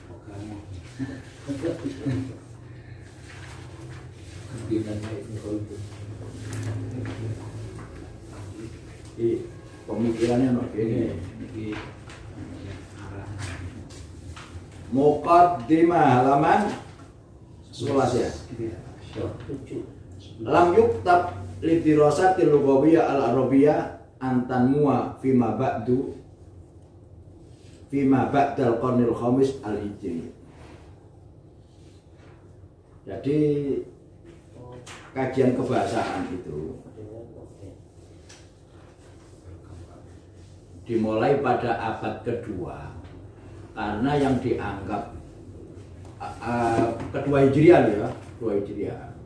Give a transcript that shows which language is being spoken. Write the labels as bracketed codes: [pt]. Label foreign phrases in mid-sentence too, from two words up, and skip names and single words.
[id] Pemikirannya begini. Muqaddimah halaman 11 ya. [ar] لم يكتب للدراسات اللغوية العربية أن تنمو فيما بعد القرن الخامس الهجري. [id] Jadi kajian kebahasaan itu dimulai pada abad kedua karena yang dianggap kedua Hijriah ya, kedua Hijriah.